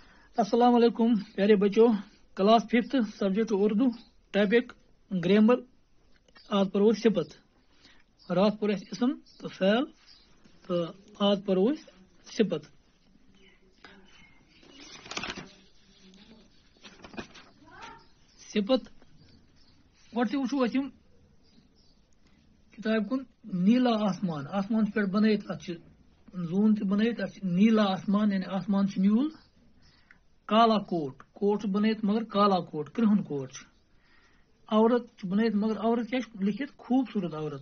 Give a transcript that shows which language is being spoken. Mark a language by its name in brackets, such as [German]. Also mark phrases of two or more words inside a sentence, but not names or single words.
[Urdu] السلام علیکم پیارے بچوں. کلاس 5 سبجیکٹ اردو ٹاپک گرامر. [Kashmiri] آج پرو صفت. رات پور اسم تو فعل تو آج پرو صفت. صفت گۄڈٕ وٕچھو أسۍ یِم کِتابہِ کُن. [Urdu] نیٖلا آسمان [Kashmiri] آسمان چھُ پٮ۪ٹھ بنٲیِتھ اَتھ چھِ زوٗن تہِ بنٲیِتھ اَتھ چھِ [Urdu] نیٖلا آسمان [Kashmiri] یعنی آسمان چھُ نیوٗل. [Urdu] کالا کوٹ [Kashmiri] کوٹ چھُ بنٲیِتھ مگر [Urdu] کالا کوٹ [Kashmiri] کرٛہُن کوٹ چھُ. عورت چھُ بنٲیِتھ مگر عورت کیٛاہ چھُ لیکھِتھ [Urdu] خوٗبصوٗرت عورت.